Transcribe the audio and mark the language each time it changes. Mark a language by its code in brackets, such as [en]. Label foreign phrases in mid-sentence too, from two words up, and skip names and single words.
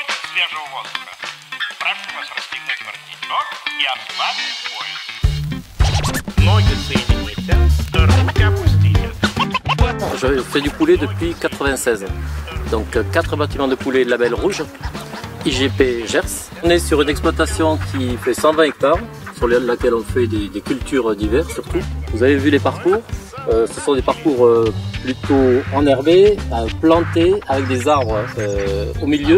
[ru] свежего воздуха. Прошу вас расстегнуть воротничок и ослабить пояс. Ноги соедините, руки опустите. [fr] Je fais du poulet depuis 1996. Donc 4 bâtiments de poulet label rouge, IGP Gers. On est sur une exploitation qui fait 120 hectares, sur laquelle on fait des cultures diverses surtout. Vous avez vu les parcours, ce sont des parcours plutôt enherbés, plantés avec des arbres au milieu.